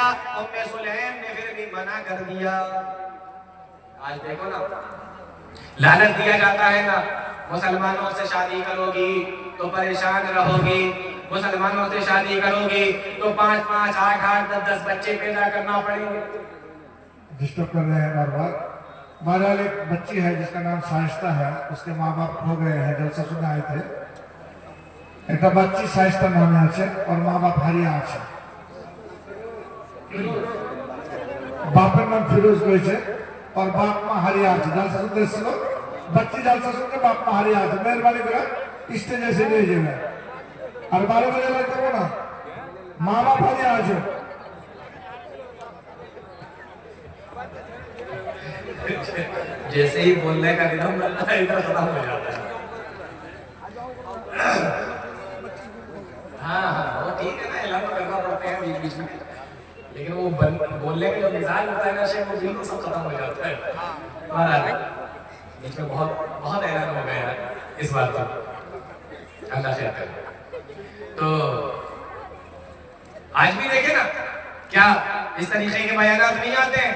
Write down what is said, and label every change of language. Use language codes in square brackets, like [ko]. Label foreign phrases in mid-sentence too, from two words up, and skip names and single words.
[ur] ام سلیم نے پھر بھی منع کر دیا. آج دیکھو نا، لعنت دیا جاتا ہے نا، مسلمانوں سے شادی کرو گی تو پریشان رہو گی، مسلمانوں سے شادی کرو گی تو 5 8 10 بچے پیدا کرنا پڑیں گے. ڈسٹرب کر رہے ہیں بار بار. بہرحال ایک بچی ہے جس کا نام شائستہ ہے، اس کے ماں باپ ہو گئے ہیں، جلسہ سننے آئے تھے. ایک بچی شائستہ نام ہے اور ماں باپ ہریا আছে. [bn] বাপের নাম ফিরোজ রয়েছে আর বাপ মা হারিয়ে আছে. জলসা শুনতে এসেছিল, বাচ্চি জলসা শুনতে বাপ মা হারিয়ে আছে. মেহরবানি করে স্টেজে এসে নিয়ে যাবে আর 12 বাজে লাইট দেবো না, মা বাপ হারিয়ে আছে. [ur] جیسے ہی بولنے کا نظام بنتا ہے ادھر ختم ہو جاتا ہے. ہاں وہ ٹھیک ہے نا، اعلان کرنا پڑتے ہیں بیچ بیچ میں، لیکن وہ بولنے کا جو مزاج ہوتا ہے نا شیخ، وہ بالکل سب ختم ہو جاتا ہے. مہاراج بیچ میں بہت بہت اعلان ہو گیا اس بات کا، اللہ خیر کرے. تو آج بھی دیکھے نا، کیا اس طریقے کے بیانات نہیں آتے ہیں?